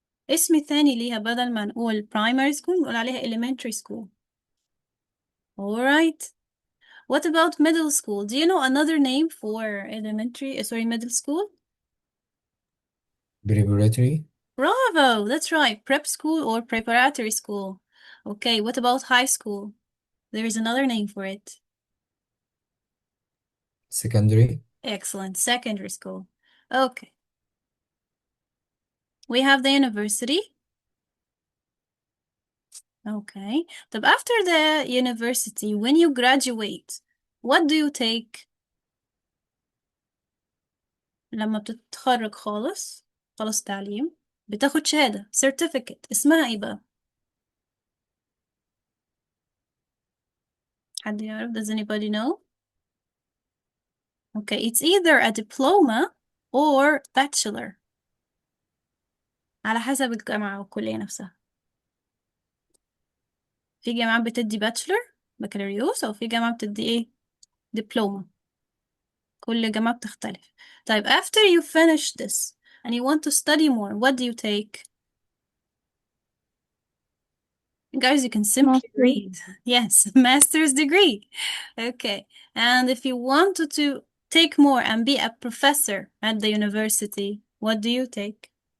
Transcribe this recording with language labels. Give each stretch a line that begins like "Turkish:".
Arabic: اسم ثاني ليها بدل ما نقول
English: primary school
Arabic: نقول عليها
English: elementary school. Alright. What about middle school? Do you know another name for middle school? Preparatory. Bravo, that's right. Prep school or preparatory school. Okay, what about high school? There is another name for it. Secondary. Excellent. Secondary school. Okay. We have the university. Okay. But after the university, when you graduate, what do you take?
Arabic: لما بتتخرج خلص تعليم بتاخد شهادة certificate اسمها ايه بقى؟ حد يعرف?
English: Does anybody know? Okay, it's either a diploma or bachelor
Arabic: على حسب الجامعة والكلية نفسها. في جامعة بتدي bachelor بكالوريوس أو في جامعة بتدي ايه؟ diploma. كل جامعة بتختلف.
English: طيب after you finish this and you want to study more, what do you take? Guys, you can simply Master. read. Yes, master's degree. Okay. And if you wanted to take more and be a professor at the university, what do you take?